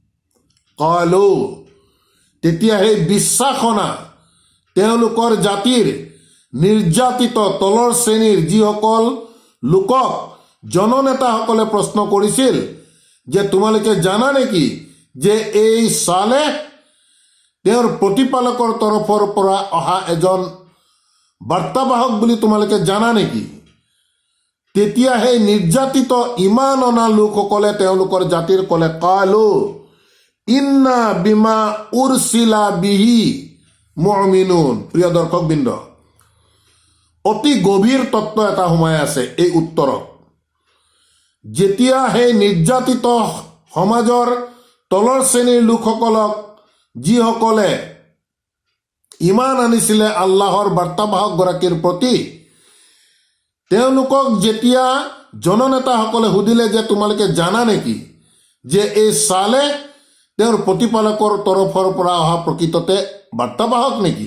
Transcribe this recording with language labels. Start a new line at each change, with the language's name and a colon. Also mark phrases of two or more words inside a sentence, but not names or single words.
Assamese: কালু, তেতিয়া সেই বিশ্বাসনা, তেওঁলোকৰ জাতিৰ নিৰ্যাতিত তলৰ শ্ৰেণীৰ যিসকল লোকক জননেতাসকলে প্ৰশ্ন কৰিছিল যে তোমালোকে জানা নেকি যে এই সালেহ তেওঁৰ প্ৰতিপালকৰ তৰফৰ পৰা অহা এজন বাৰ্তাবাহক বুলি তোমালোকে জানা নেকি? তেতিয়া সেই নিৰ্যাতিত ইমান অনা লোকসকলে তেওঁলোকৰ জাতিৰ ক'লে
Arabic: قالوا إنا بما أرسل به مؤمنون.
Assamese: প্ৰিয় দৰ্শকবৃন্দ, অতি গভীৰ তত্ত্ব এটা সোমাই আছে এই উত্তৰত। যেতিয়া সেই নিৰ্যাতিত সমাজৰ তলৰ শ্ৰেণীৰ লোকসকলক যিসকলে ইমান আনিছিলে আল্লাহৰ বাৰ্তাবাহকগৰাকীৰ প্ৰতি, তেওঁলোকক যেতিয়া জননেতাসকলে সুধিলে যে তোমালোকে জানা নেকি যে এই সালেহ তেওঁৰ প্ৰতিপালকৰ তৰফৰ পৰা অহা প্ৰকৃততে বাৰ্তাবাহক নেকি?